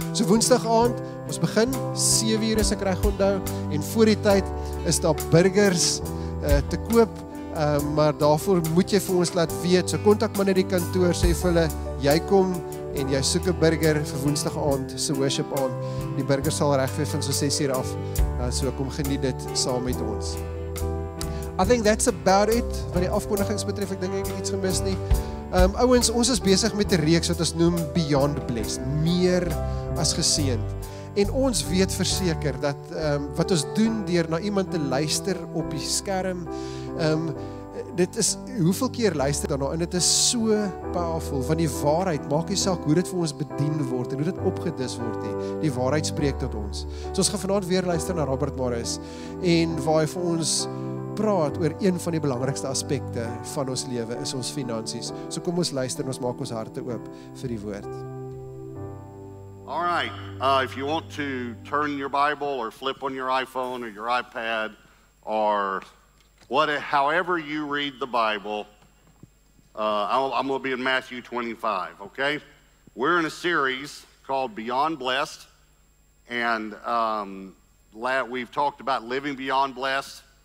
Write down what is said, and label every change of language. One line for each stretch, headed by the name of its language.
Afrikaans: So woensdag aand, ons begin 7:00 as ek reg onthou en voor die tyd is daar burgers te koop, maar daarvoor moet jy vir ons laat weet. So kontak maar net die kantoor, sê vir hulle jy kom en jy soek 'n burger vir woensdag aand se worship aand. Die burger sal reg wees van so 6:00 af. So kom geniet dit saam met ons.
English: I think that's about it
Afrikaans: wat die afkondigings betref. Ek dink ek het iets gemis nie. Ouens, ons is besig met 'n reeks wat ons noem Beyond Blessed, meer as geseënd. En ons weet verseker dat wat ons doen deur na iemand te luister op die skerm, dit is hoeveel keer luister daarna en dit is so powerful, want die waarheid maak nie saak hoe dit vir ons bedien word en hoe dit opgedis word nie. Die waarheid spreek tot ons. So ons gaan vanaand weer luister na Robert Morris en waar hy vir ons praat oor een van die belangrikste aspekte van ons lewe is ons finansies. So kom ons luister en ons maak ons harte oop vir die woord.
English: All right, if you want to turn your Bible or flip on your iPhone or your iPad or however you read the Bible, I'm going to be in Matthew 25, okay? We're in a series called Beyond Blessed, and we've talked about living beyond blessed.